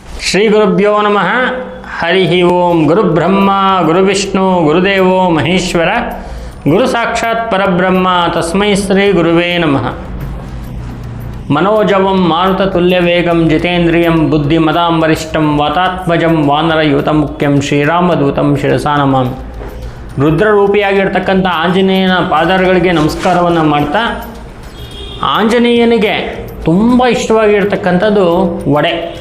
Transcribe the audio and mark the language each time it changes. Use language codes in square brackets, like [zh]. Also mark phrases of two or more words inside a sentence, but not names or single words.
[sa] ಶ್ರೀ ಗುರುಭ್ಯೋ ನಮಃ. ಹರಿ ಓಂ. ಗುರುಬ್ರಹ್ಮ ಗುರುವಿಷ್ಣು ಗುರುದೇವೋ ಮಹೇಶ್ವರ, ಗುರು ಸಾಕ್ಷಾತ್ ಪರಬ್ರಹ್ಮ, ತಸ್ಮೈ ಶ್ರೀ ಗುರುವೇ ನಮಃ. ಮನೋಜವಂ ಮಾರುತತುಲ್ಯವೇಗಂ ಜಿತೇಂದ್ರಿಯಂ ಬುದ್ಧಿಮದಾಂ ವರಿಷ್ಠಂ ವಾತಾತ್ಮಜಂ ವಾನರಯೂತಮುಖ್ಯಂ ಶ್ರೀರಾಮದೂತಂ ಶಿರಸಾ ನಮಾಮಿ. [kn] ರುದ್ರರೂಪಿಯಾಗಿರ್ತಕ್ಕಂಥ ಆಂಜನೇಯನ ಪಾದಗಳಿಗೆ ನಮಸ್ಕಾರವನ್ನು ಮಾಡ್ತಾ, ಆಂಜನೇಯನಿಗೆ ತುಂಬ ಇಷ್ಟವಾಗಿರ್ತಕ್ಕಂಥದ್ದು ವಡೆ.